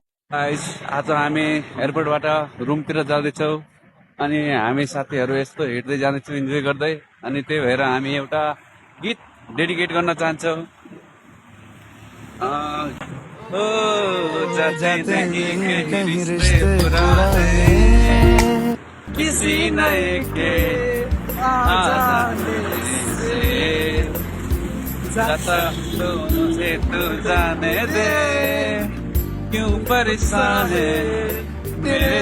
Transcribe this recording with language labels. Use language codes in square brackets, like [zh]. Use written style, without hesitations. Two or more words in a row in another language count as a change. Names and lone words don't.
[ne] गाइस, आज हामी एयरपोर्टबाट रुमतिर जाँदैछौँ अनि हामी साथीहरू यस्तो हिँड्दै जाँदैछौँ इन्जोय गर्दै। अनि त्यही भएर हामी एउटा गीत डेडिकेट गर्न चाहन्छौँ। [hi] अ, ओ जाते नहीं कहीं रिश्ते पुराने, किसी नए के आ जाने से, जाता तो मुझे तू जाने दे, क्यों परेशान है मेरे